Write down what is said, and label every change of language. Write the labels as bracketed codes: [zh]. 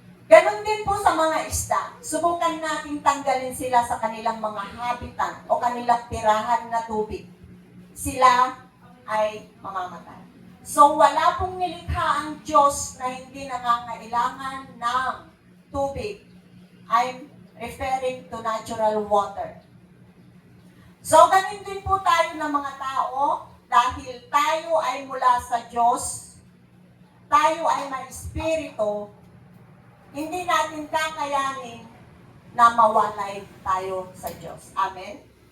[tl] Ganon din po sa mga isda. Subukan natin tanggalin sila sa kanilang mga habitat o kanilang tirahan na tubig. Sila ay mamamatay. So wala pong nilikha ang Diyos na hindi nangangailangan ng tubig. [en] I'm referring to natural water. [tl] So, ganun din po tayo ng mga tao dahil tayo ay mula sa Diyos, tayo ay may espiritu, hindi natin kakayanin na mawalay tayo sa Diyos. Amen?